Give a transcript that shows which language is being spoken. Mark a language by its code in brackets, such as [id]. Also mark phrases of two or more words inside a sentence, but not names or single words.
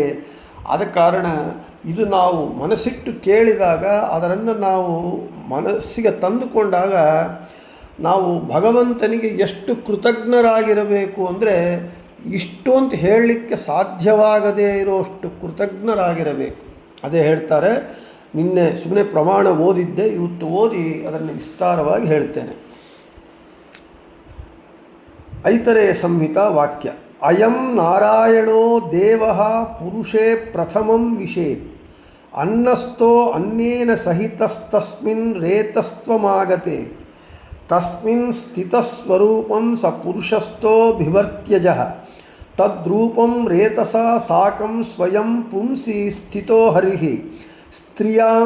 [kn] ಆದ ಕಾರಣ ಇದು ನಾವು ಮನಸ್ಸಿಟ್ಟು ಕೇಳಿದಾಗ, ಅದನ್ನು ನಾವು ಮನಸ್ಸಿಗೆ ತಂದುಕೊಂಡಾಗ ನಾವು ಭಗವಂತನಿಗೆ ಎಷ್ಟು ಕೃತಜ್ಞರಾಗಿರಬೇಕು ಅಂದರೆ ಇಷ್ಟು ಅಂತ ಹೇಳಲಿಕ್ಕೆ ಸಾಧ್ಯವಾಗದೇ ಇರೋಷ್ಟು ಕೃತಜ್ಞರಾಗಿರಬೇಕು. ಅದೇ ಹೇಳ್ತಾರೆ. ನಿನ್ನೆ ಸುಮ್ಮನೆ ಪ್ರಮಾಣ ಓದಿದ್ದೆ, ಇವತ್ತು ಓದಿ ಅದನ್ನು ವಿಸ್ತಾರವಾಗಿ ಹೇಳ್ತೇನೆ. ಐತರೇಯ ಸಂಹಿತಾ ವಾಕ್ಯ. [sa] ಅಯಂ ನಾರಾಯಣೋ ದೇವಃ ಪುರುಷೇ ಪ್ರಥಮಂ ವಿಷೇತ್ ಅನ್ನಸ್ಥೋ ಅನ್ಯೇನ ಸಹಿತಸ್ತಸ್ಮಿನ್ ರೇತಸ್ತ್ವಮಾಗತೆ ತಸ್ಮಿನ್ ಸ್ಥಿತಸ್ವರೂಪಂ ಸ ಪುರುಷಸ್ಥೋ ಬಿಭರ್ತ್ಯಜಃ ತದ್ರೂಪಂ ರೇತಸಾ ಸಾಕಂ ಸ್ವಯಂ ಪುಂಸಿ ಸ್ಥಿತೋ ಹರಿಃ ಸ್ತ್ರಿಯಾಂ